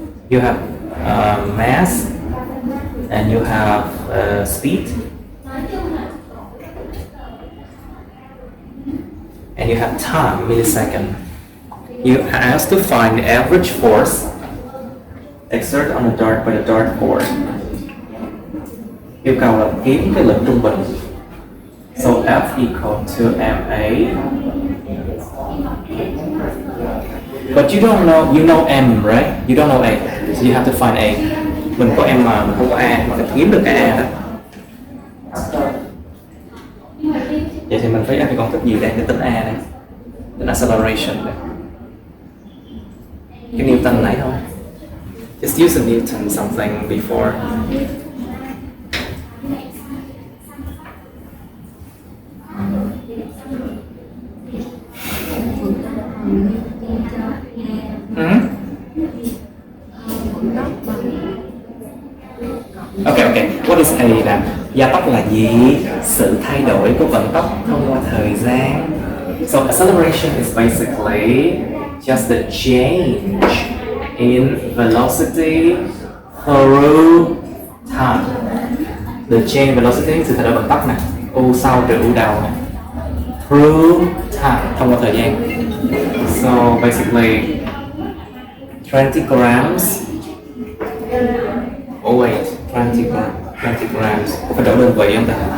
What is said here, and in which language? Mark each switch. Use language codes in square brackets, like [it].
[en] You have mass and you have speed and you have time, millisecond. You are asked to find the average force exerted on the dart by the dartboard. [vi] Yêu cầu là kiếm cái lực trung bình. [en] So F equal to MA. But you don't know, you know M, right? You don't know A, so you have to find A. [vi] Mình có M mà mình không có A, mà phải kiếm được cái A đó. Vậy thì mình phải áp cái công thức gì đây để tính A đây? Tính acceleration đây. Cái Newton nãy thôi. [en] Just use a Newton something before. Okay. What is A now? [vi] Gia tốc là gì? Sự thay đổi của vận tốc thông qua thời gian. [en] So acceleration is basically just the change in velocity through time. The change velocity [vi] sự thay đổi vận tốc nè, u sau trừ u đầu nè, [en] through time, [vi] thông qua thời gian. [en] So basically 20 grams. Oh wait, 20 grams. [vi] Có phải đổi đơn vị không ta?